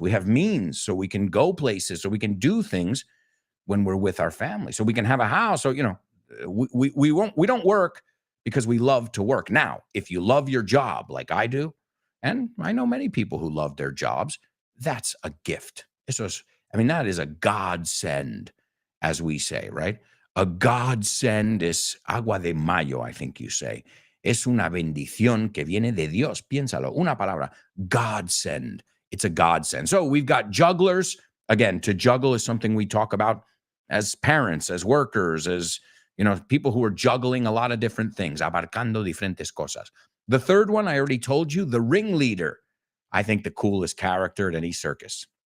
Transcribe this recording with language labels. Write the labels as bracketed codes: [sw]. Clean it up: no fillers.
[en] We have means so we can go places, so we can do things when we're with our family, so we can have a house. So, we don't work because we love to work. Now, if you love your job like I do, and I know many people who love their jobs, that's a gift. That is a godsend, as we say, right? A godsend is [es] agua de mayo, [en] I think you say. [es] Es una bendición que viene de Dios. Piénsalo, una palabra, godsend. [en] it's a godsend. So we've got jugglers. Again, to juggle is something we talk about as parents, as workers, as people who are juggling a lot of different things, [es] abarcando diferentes cosas. [en] The third one, I already told you, the ringleader. I think the coolest character at any circus.